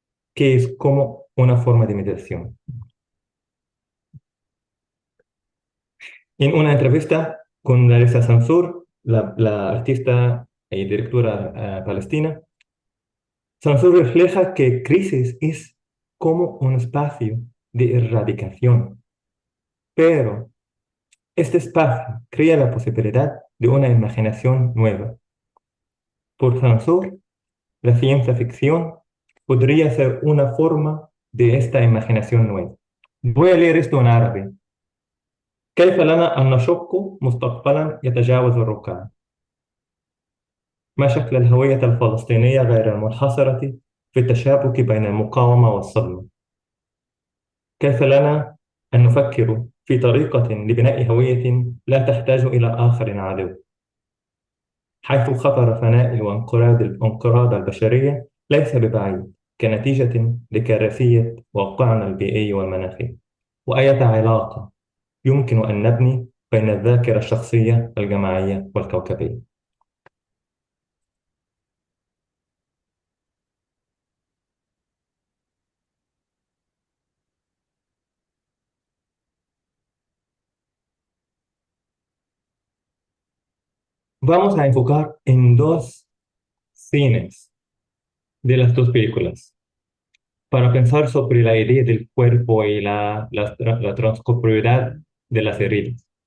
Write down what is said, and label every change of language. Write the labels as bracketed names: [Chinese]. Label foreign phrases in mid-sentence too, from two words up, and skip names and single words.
[Spanish] que es como una forma de meditación. En una entrevista con Larissa Sansur, la artista y directora palestina, Sansur refleja que crisis es como un espacio de erradicación, pero este espacio crea la posibilidad de una imaginación nueva. Por Sansur, la ciencia ficción podría ser una forma de esta imaginación nueva. Voy a leer esto en árabe. [Arabic] كيف لنا أن نشق مستقبلا يتجاوز الركام؟ ما شكل الهوية الفلسطينية غير المنحصرة في التشابك بين المقاومة والصدمة؟ كيف لنا أن نفكر في طريقة لبناء هوية لا تحتاج إلى آخر عدو، حيث خطر فناء وانقراض البشرية ليس ببعيد كنتيجة لكارثية واقعنا البيئي والمناخي؟ وأية علاقة يمكن أن نبني بين الذاكرة الشخصية الجماعية والكوكبية؟ [Spanish] Vamos a enfocar en dos cines de las dos películas para pensar sobre la idea del cuerpo y la transcorporeidad de las heridas.